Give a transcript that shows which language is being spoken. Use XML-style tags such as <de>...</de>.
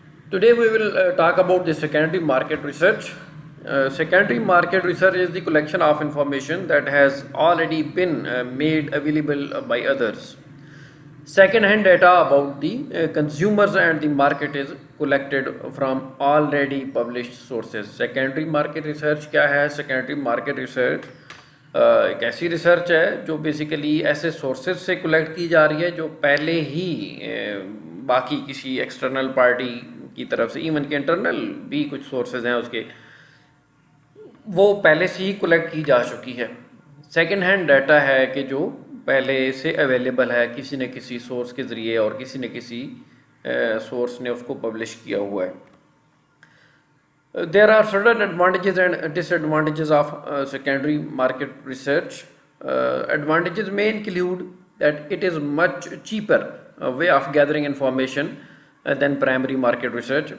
<en>Today we will talk about the secondary market research. Secondary market research is the collection of information that has already been made available by others. Second-hand data about the consumers and the market is collected from already published sources.</en> <hi>Secondary market research क्या है? Secondary market research एक ऐसी research है जो basically ऐसे sources से collect की जा रही है जो पहले ही बाकी किसी एक्सटर्नल पार्टी की तरफ से, इवन के इंटरनल भी कुछ सोर्सेज हैं उसके, वो पहले से ही कलेक्ट की जा चुकी है. सेकेंड हैंड डाटा है कि जो पहले से अवेलेबल है किसी न किसी सोर्स के ज़रिए और किसी न किसी सोर्स ने उसको पब्लिश किया हुआ है.</hi> <en>There are certain advantages and disadvantages of secondary market research. Advantages may include that it is much cheaper way of gathering information than primary market research.</en>